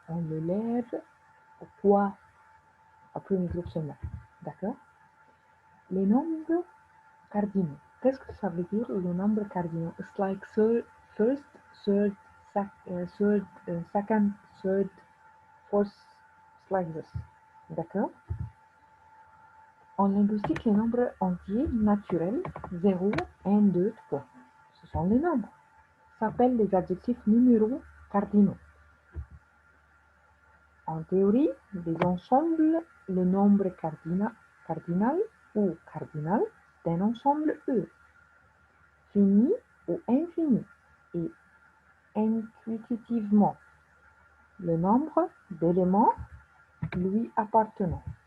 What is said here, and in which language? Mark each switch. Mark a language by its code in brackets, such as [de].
[fr] On le lève au quoi? Au premier groupe seulement. D'accord? Les nombres cardinaux. Qu'est-ce que ça veut dire, le nombre cardinaux? [en] It's like first, third, second, third, fourth, it's like this. [fr] D'accord? En linguistique, les nombres entiers naturels, 0, 1, 2, 3, ce sont les nombres, s'appellent les adjectifs numéraux cardinaux. En théorie, les ensembles, le nombre cardinal ou cardinal d'un ensemble E, fini ou infini, et intuitivement, le nombre d'éléments lui appartenant.